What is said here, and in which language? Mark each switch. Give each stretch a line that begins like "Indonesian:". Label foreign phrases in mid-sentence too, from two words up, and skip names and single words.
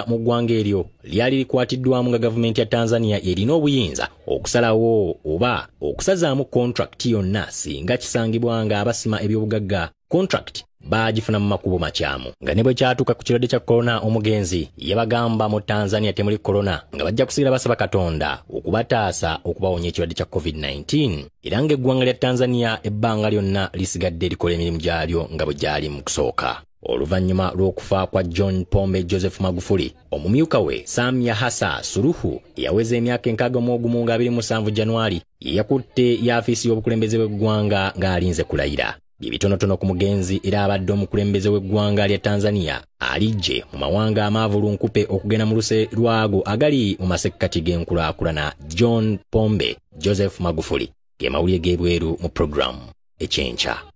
Ganda: mu ggwanga eryo lyali likwatiddwamu nga gavumenti ya Tanzania erina obuyinza okusalawo oba okusazaamu contract yonna singa kisangibwa nga abasima ebyobugagga contract baagifuna mu makubo makyamu nga ne bwe kyatuuka ku kirwadde kya korona omugenzi yabagamba mu Tanzania temuli korona nga bajja kusigira basaba Katonda okubataasa okubawonya ekirwadde kya COVID-19 era ng'eggwanga lya Tanzania ebbanga lyonna lisigadde likola emirimu gyalyo nga bwe gyali mu kusooka. Oluvannyuma lw'okufa kwa John Pombe Joseph Magufuli, omumyuka we Samia Hassan Suluhu eyaweza emyaka 61 Januari yakutte yafisi y'obukulembeze bw'eggwanga ng'alinze kulayira. Bibitonotono ku mugenzi era abadde omukulembeze w'eggwanga lya Tanzania alijje mu mawanga amaavulu nkupe okugenda mu luse lwago agali mu masekkati g'enkulaakulana John Pombe Joseph Magufuli ge mawulire g'ebweru mu programu ekyenkya.